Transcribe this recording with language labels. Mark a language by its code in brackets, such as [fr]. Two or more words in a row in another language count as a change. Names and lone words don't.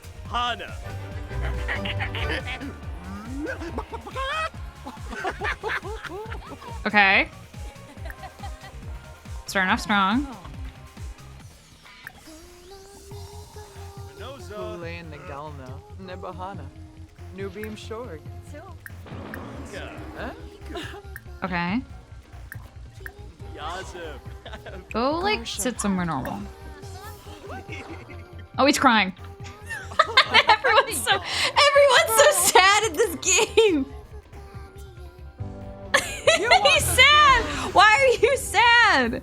[en] Hana. Okay. Starting off strong. Noza. Hulayan Nagalna. Nebahana. Nubium Shorg. Huh? Okay. Yazim. Go like sit somewhere normal. Oh, he's crying. everyone's so sad in this game. He's sad. Why are you sad?